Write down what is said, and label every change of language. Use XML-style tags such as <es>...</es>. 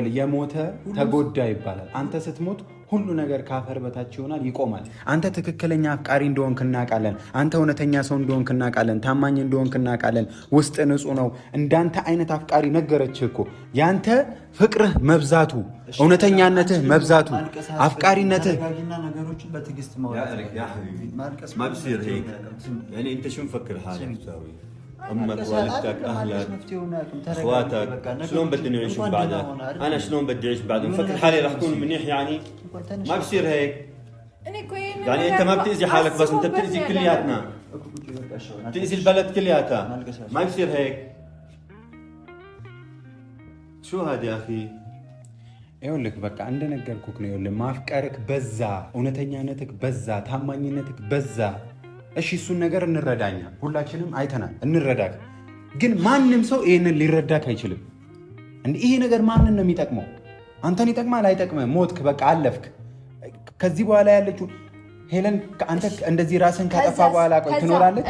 <am>የሞተ ተጎዳ ይባላል አንተ ስትሞት ሁሉ ነገር ካፈር በታች ይሆናል ይቆማል አንተ ትክክለኛ አፍቃሪ እንደሆንክ እናውቃለን አንተ እውነተኛ ሰው እንደሆንክ እናውቃለን ታማኝ እንደሆንክ እናውቃለን ውስጥ ንጹህ ነው እንዳንተ አይነት አፍቃሪ ነገረችህ እኮ ያንተ ፍቅርህ መብዛቱ እውነተኛነትህ መብዛቱ አፍቃሪነትህ ነገሮችን በትግስት ማውራት ያ ሐቢቢ</am> <ar>ما بصير هيك يعني انت شو مفكر حالك تساوي امك والدتك اهلك اخواتك شلون بدهم يعيشوا بعدك انا شلون بدي اعيش بعدهم مفكر حالي راح اكون منيح يعني ما بصير هيك يعني انت ما بتاذي حالك بس انت بتاذي كلياتنا بتاذي البلد كلياتها ما بصير هيك شو هذا يا اخي</ar> <am>ይኸውልህ በቃ እንደነገርኩህ ነው ይኸውልህ ማፍቀርክ በዛ እውነተኛነትክ በዛ ታማኝነትክ በዛ እሺ እሱን ነገር እንረዳኛ ሁላችንም አይተናል እንረዳክ ግን ማንንም ሰው ይሄንን ሊረዳክ አይችልም እንዴ ይሄ ነገር ማንንም ነው የሚጠቅመው አንተን ይጠቅማል አይጠቅምም ሞትክ በቃ አለፍክ ከዚህ በኋላ ያለችው ሄለን አንተ እንደዚህ ራስን ካጠፋ በኋላ ቆይ ትኖራለች</am>